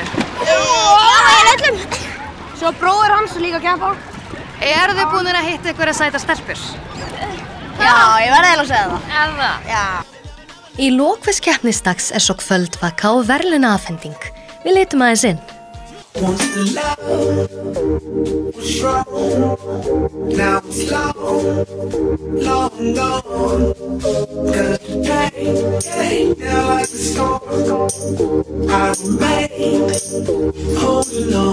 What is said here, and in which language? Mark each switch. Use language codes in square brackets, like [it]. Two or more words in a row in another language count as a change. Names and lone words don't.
[is] Já, öllum. Svo bróðir hans líka að keppa. Eru þið búin að hitta einhverja sæta stelpur? Já, ég verði eiginlega að segja það. Er það? Já. Í lok hvers keppnisdags er svo kvöldvaka og verðlaunaafhending. Við litum aðeins inn. [en] Once the love was strong, now it's long, long gone. Cause the pain now like a storm, I remain holding on.